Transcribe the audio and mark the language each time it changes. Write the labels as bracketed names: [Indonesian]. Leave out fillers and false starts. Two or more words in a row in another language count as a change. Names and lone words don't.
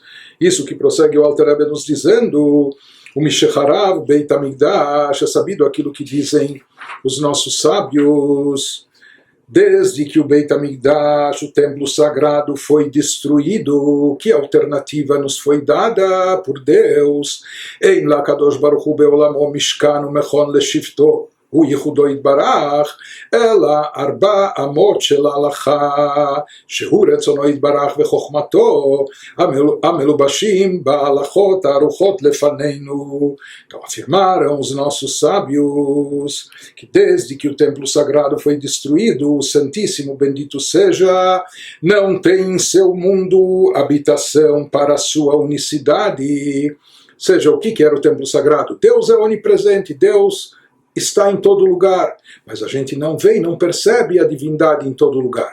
[Portuguese] Isso que prossegue o Alter Rebbe nos dizendo, o [Hebrew] משחרב בית המקדש, [Portuguese] é sabido aquilo que dizem os nossos sábios, desde que o Beit HaMikdash, o templo sagrado, foi destruído, que alternativa nos foi dada por Deus? [Hebrew] אין לו קדוש ברוך הוא בעולמו משכן מכון לשבתו, הוא ייחודו יתברך, אלא 4 אמות של ההלכה, שהוא רצונו יתברך וחוכמתו, המלובשים בהלכות הערוכות לפנינו. [Portuguese] Então afirmaram os nossos sábios que desde que o templo sagrado foi destruído, o Santíssimo, bendito seja, não tem em seu mundo habitação para a sua unicidade. Ou seja, o que era o templo sagrado? Deus é onipresente, Deus está em todo lugar, mas a gente não vê e não percebe a divindade em todo lugar.